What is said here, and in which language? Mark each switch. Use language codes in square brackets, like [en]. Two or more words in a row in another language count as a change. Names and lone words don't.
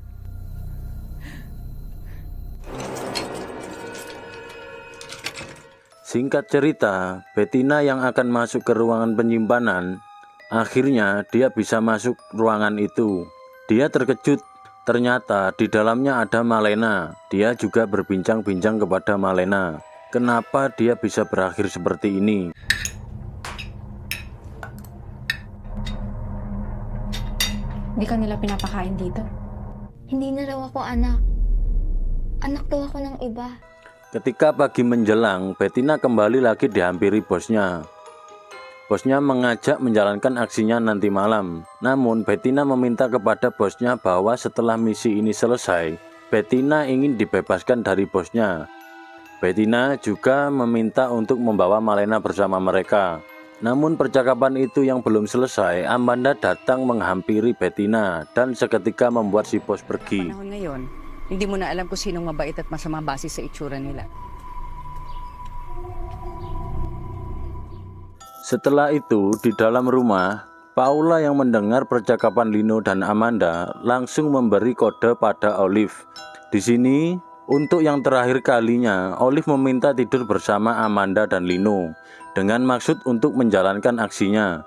[id] Singkat cerita, Bettina yang akan masuk ke ruangan penyimpanan, akhirnya dia bisa masuk ruangan itu. Dia terkejut, ternyata di dalamnya ada Malena. Dia juga berbincang-bincang kepada Malena. Kenapa dia bisa berakhir seperti ini? [tl] Hindi ka nila pinapakain dito? Hindi na raw ako anak. Anak daw ako ng iba. [id] Ketika pagi menjelang, Bettina kembali lagi dihampiri bosnya. Bosnya mengajak menjalankan aksinya nanti malam. Namun Bettina meminta kepada bosnya bahwa setelah misi ini selesai, Bettina ingin dibebaskan dari bosnya. Bettina juga meminta untuk membawa Malena bersama mereka. Namun percakapan itu yang belum selesai, Amanda datang menghampiri Bettina dan seketika membuat si bos pergi. [tl] Panahon ngayon, hindi mo na alam kung sinong mabait at masama base sa itsura nila. [id] Setelah itu, di dalam rumah, Paula yang mendengar percakapan Lino dan Amanda langsung memberi kode pada Olive. Di sini, untuk yang terakhir kalinya, Olive meminta tidur bersama Amanda dan Lino dengan maksud untuk menjalankan aksinya.